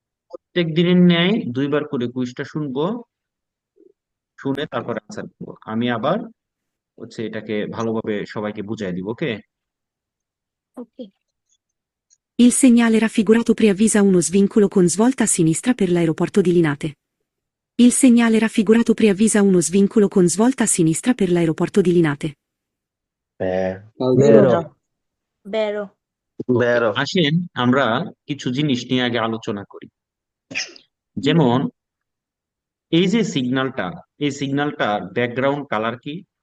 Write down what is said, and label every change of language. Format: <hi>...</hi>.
<bn>প্রত্যেক দিনের ন্যায় দুইবার করে কুইজটা শুনবো, শুনে তারপর আনসার করবো। আমি আবার এটাকে ভালোভাবে সবাইকে বুঝাই দিব, ওকে? ওকে।</bn> <it>Il segnale raffigurato preavvisa uno svincolo con svolta a sinistra per l'aeroporto di Linate. Il segnale raffigurato preavvisa uno svincolo con svolta a sinistra per l'aeroporto di Linate. Vero. বেরো।</it> <bn>ওকে,</bn> <it>Vero.</it> <bn>আসেন আমরা কিছু জিনিস নিয়ে আগে আলোচনা করি। যেমন এই যে সিগন্যালটা, এই সিগন্যালটার ব্যাকগ্রাউন্ড কালার কি?</bn>